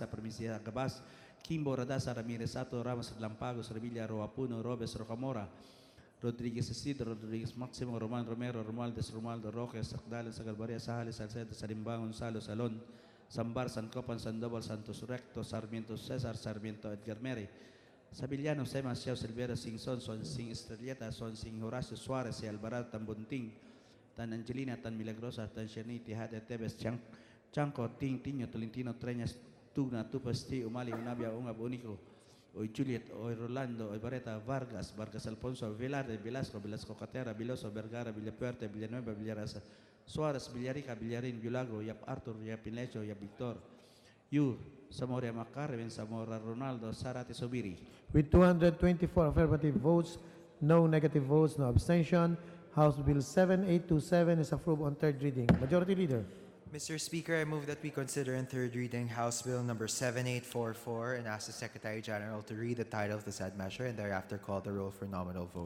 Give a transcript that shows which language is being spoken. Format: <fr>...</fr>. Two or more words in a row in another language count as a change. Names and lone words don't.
<en>Permisia, Gabas, Kimbo, Radasa, Ramirez, Sato, Ramos, Lampagos, Revilla, Roapuno, Robes, Rocamora, Rodriguez Isidro, Rodriguez Maximo, Roman Romero, Romualdez, Romualdo Roque, Sacdales, Sagalbaria, Sahales, Salcedo, Salimbang, Gonzalo, Salon, Sambar, San Copan, Sandoval, Santos Recto, Sarmiento Cesar, Sarmiento Edgar Mere, Sabillano, Semas, Xiao Silvera, Singson, Swansing Estrelleta, Swansing Horacio Suarez, Alvarado, Tan Bunting, Tan Angelina, Tan Milagrosa, Tan Cerniti, Hade, Tebes, Chanco, Tiño, Tolentino, Treñas, Tugna, Tupasti, Umali, Unabia, Ungab, Unico, Oy Juliet, Oy Rolando, Oy Bareta, Vargas, Alfonso, Velarde, Velasco Catera, Viloso, Vergara, Villapuerte, Villanueva, Villarasa, Suarez, Villarica, Villarin, Villago, Yap Arthur, Yap Pinlecho, Yap Victor, Zamora Macarven, Zamora Ronaldo, Zarate Sobiri. With 224 affirmative votes, no negative votes, no abstention, House Bill 7827 is approved on third reading. Majority Leader. Mr. Speaker, I move that we consider in third reading House Bill number 7844 and ask the Secretary General to read the title of the said measure and thereafter call the roll for nominal voting.</en>